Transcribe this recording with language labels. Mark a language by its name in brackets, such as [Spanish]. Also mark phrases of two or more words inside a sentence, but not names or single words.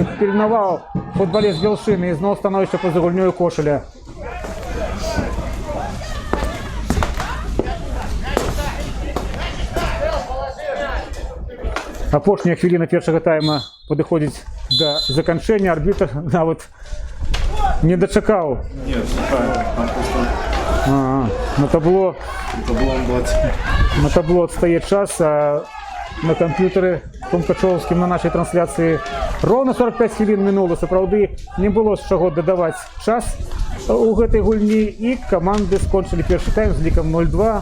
[Belarusian] Пільнаваў футбаліст Белшины і зноў становіцца па-за гульнёю Кошеля. Апошняя хвіліна першага тайма падыходзіць да заканчэння. Арбітр нават не дачакаў. [Russian] Нет, правильно, там просто [Belarusian] На табло таблом 20. на табло адстае час, а на камп'ютары Крумкачоўскім на нашай трансляцыі роўна 45 хвілін мінула. Сапраўды не было з чаго дадаваць час у гэтай гульні, і каманды скончылі першы тайм з лікам 0-2.